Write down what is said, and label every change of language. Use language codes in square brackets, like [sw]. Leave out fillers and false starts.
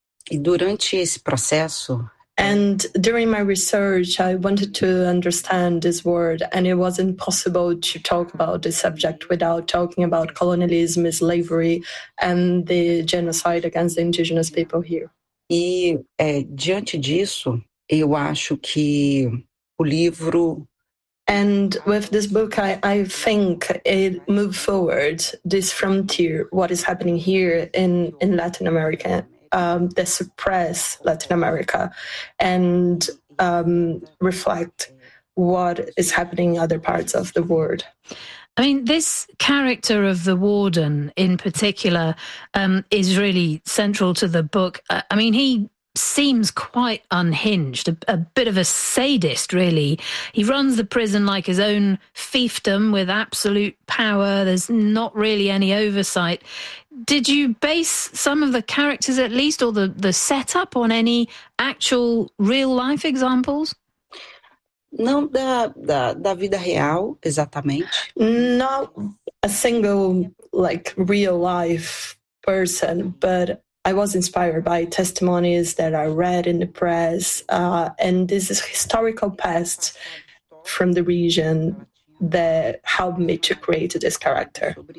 [pt] E durante esse processo, [en] and during my research, I wanted to understand this word, and it was impossible to talk about this subject without talking about colonialism, slavery, and the genocide against the indigenous people here. [pt] E diante disso, eu acho que o livro... [en] And with this book, I think it moved forward this frontier, what is happening here in Latin America. They suppress Latin America and reflect what is happening in other parts of the world. I mean, this character of the warden in particular is really central to the book. I mean, he seems quite unhinged, a bit of a sadist, really. He runs the prison like his own fiefdom with absolute power. There's not really any oversight. Did you base some of the characters, at least, or the setup on any actual real-life examples? [pt] Não da vida real, exatamente. [en] Not a single, like, real-life person, but I was inspired by testimonies that I read in the press, and this is historical past from the region that helped me to create this character.